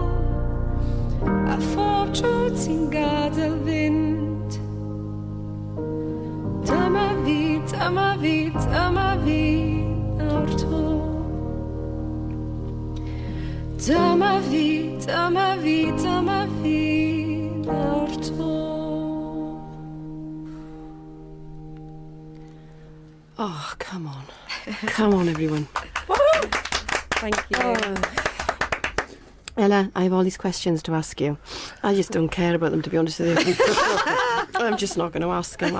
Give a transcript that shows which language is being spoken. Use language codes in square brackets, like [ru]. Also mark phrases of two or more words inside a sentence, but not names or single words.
[cy] A phob tro ti'n gadael fynd. Dyma fi, dyma fi, dyma fi, nawr to. Dyma fi, dyma fi, dyma fi, nawr to. [en] Oh, come on. Come on, everyone. Thank you. Ella, I have all these questions to ask you. I just don't care about them, to be honest with you. I'm just not going to ask them.